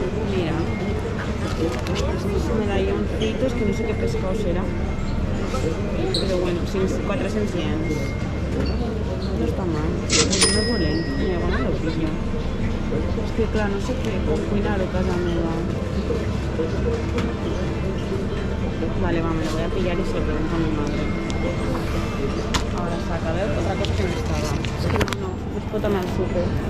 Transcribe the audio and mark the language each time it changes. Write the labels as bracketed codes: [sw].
[es] Mira, estos medalloncitos que no sé qué pescado será, pero bueno, 400 yens. No está mal, no es dolent, mira, bueno, lo pillo. [ca] Es que clar, no sé què cuinar a casa meva. [es] Vale, va, me lo voy a pillar y se lo pregunto a mi madre. Ahora saca, veo otra cosa que no estaba. [ca] Es que no es pot anar al súper.